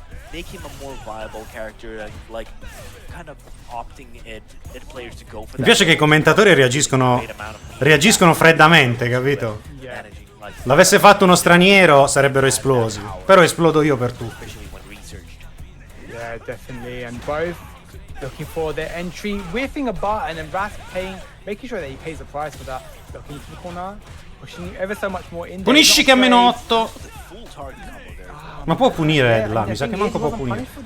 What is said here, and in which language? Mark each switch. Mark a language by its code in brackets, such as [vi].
[en] Make him a more viable character, like kind of opting Ed players to go for that. [it] Mi piace che i commentatori reagiscono freddamente, capito? L'avesse fatto uno straniero sarebbero esplosi, però esplodo io per tutti. [en] Yeah, definitely, and both looking for their entry, whiffing a button, and Ras making sure that he pays the price for that. Looking into the corner, pushing ever so much more in. [it] Punisci che ha meno 8. Ma può punire là, mi sa che manco può punire.